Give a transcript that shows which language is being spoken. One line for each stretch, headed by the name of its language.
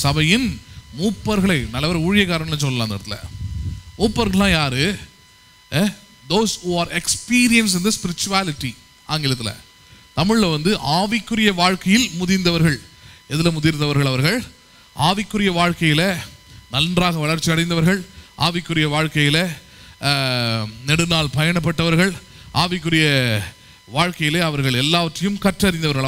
Tamil: சபையின் மூப்பர்களை. நல்லவர் ஊழியக்காரன்னு சொல்லலாம் அந்த இடத்துல. மூப்பர்கள்லாம் யாரு?
English: those who are experienced in the spirituality.
Tamil: ஆங்கிலத்தில், தமிழில் ஆவிக்குரிய வாழ்க்கையில் முதிர்ந்தவர்கள். எதில் முதிர்ந்தவர்கள்? அவர்கள் ஆவிக்குரிய வாழ்க்கையில் நன்றாக வளர்ச்சி அடைந்தவர்கள், ஆவிக்குரிய வாழ்க்கையில் நெடுநாள் பயணப்பட்டவர்கள், ஆவிக்குரிய வாழ்க்கையிலே அவர்கள் எல்லாவற்றையும் கற்றறிந்தவர்கள்.